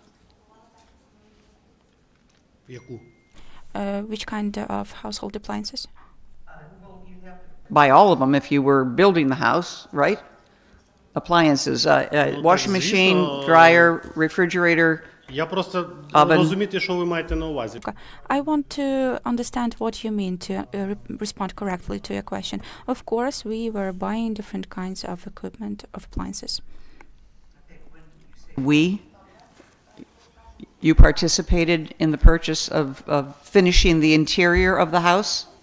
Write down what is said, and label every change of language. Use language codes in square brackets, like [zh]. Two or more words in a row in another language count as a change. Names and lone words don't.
[uk] Яку? [en] Which kind of household appliances? Buy all of them if you were building the house, right? Appliances, washing machine, dryer, refrigerator, [uk] Я просто [en] Oven. [uk] розуміти, що ви маєте на увазі. [en] I want to understand what you mean to respond correctly to your question. Of course, we were buying different kinds of equipment, of appliances. You participated in the purchase of finishing the interior of the house?